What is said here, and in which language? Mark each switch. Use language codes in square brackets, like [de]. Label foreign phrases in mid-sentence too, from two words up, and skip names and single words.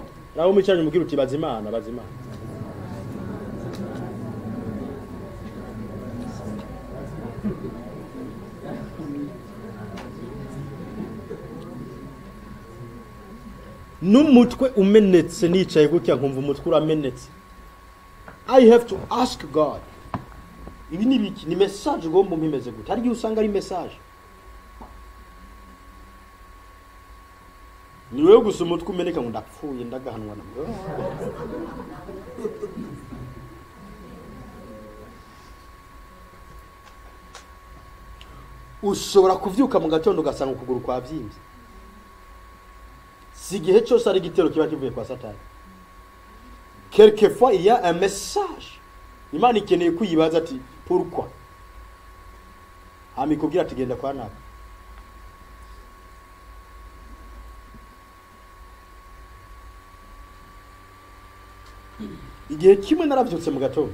[rn] Nawe umwicaranye mubwira uti baza Imana, baza Imana. N'umutwe umenetse nicaye gutya nkumva umutwe uramenetse. [en] I have to ask God. [rn] Ibi ni biki? Ni message ugomba umpimeze gute? Hari igihe usanga ari message. Ni wewe gusa umutwe umeneka ngo ndapfuye ndagahanwa na mwe. Ushobora kuvyuka mu gatondo ugasanga ukuguru kwavyimbye. Si igihe cyose ari igitero kiba kivuye kwa Satani. [fr] Quelquefois il y a un message. [rn] Imana ikeneye kuyibaza ati pourquoi? Amikubwira ati genda kwa naka. Igihe kimwe naravyutse mu gatondo.